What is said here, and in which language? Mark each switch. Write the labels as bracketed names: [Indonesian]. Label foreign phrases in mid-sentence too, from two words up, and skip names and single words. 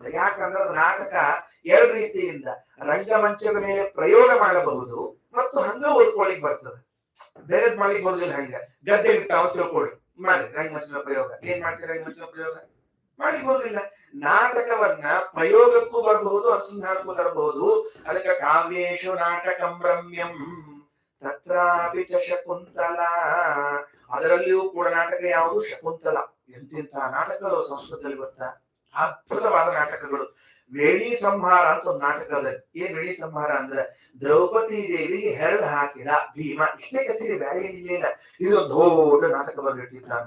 [Kannada] ಯಾಕಂದ್ರೆ ನಾಟಕ ಎರಡು ರೀತಿಯಿಂದ ರಂಗಮಂಚದ ಮೇಲೆ ಪ್ರಯೋಗ ಮಾಡಬಹುದು ಮತ್ತು ಹಂಗ ಓದ್ಕೊಳ್ಳಿಕ್ ಬರ್ತದೆ. ಬೇರೆ ಮಾಡ್ಲಿಕ್ಕೆ ಬರುದಿಲ್ಲ. ಹಂಗ ಗದ್ದೆ ಬಿಟ್ಟಾವ ತಿಳ್ಕೊಳ್ಳಿ, ಮಾಡಿ ರಂಗಮಂಚದ ಪ್ರಯೋಗ. ಏನ್ ಮಾಡ್ತೀರ ರಂಗಮಂಚದ ಪ್ರಯೋಗ? ಮಾಡ್ಲಿಕ್ಕೆ ಬರುದಿಲ್ಲ. ನಾಟಕವನ್ನ ಪ್ರಯೋಗಕ್ಕೂ ಬರಬಹುದು, ಅನುಸಂಧಾನಕ್ಕೂ ತರಬಹುದು. [Sanskrit] ಅದಕ್ಕೆ ಕಾವ್ಯೇಶು ನಾಟಕಂ ರಮ್ಯಂ ತತ್ರಾಪಿ ಚ ಶಕುಂತಲ. [Kannada] ಅದರಲ್ಲಿಯೂ ಕೂಡ ನಾಟಕ ಯಾವುದು? ಶಕುಂತಲ. ಎಂತೆಂತ ನಾಟಕಗಳು ಸಂಸ್ಕೃತದಲ್ಲಿ ಗೊತ್ತಾ? ಅದ್ಭುತವಾದ ನಾಟಕಗಳು. ವೇಣಿ ಸಂಹಾರ ಅಂತ ಒಂದು ನಾಟಕ ಅದ. ಏನ್ ವೇಣಿ ಸಂಹಾರ ಅಂದ್ರೆ ದ್ರೌಪದಿ ದೇವಿಗೆ ಹೆರಳು ಹಾಕಿದ ಭೀಮ. ಇಷ್ಟೇ ಕಥೆ, ಬೇರೆ ಇಲ್ಲ. ಇದೊಂದು ದೊಡ್ಡ ನಾಟಕ ಬರೆದಿಟ್ಟಿದ್ದ ಅಂತ.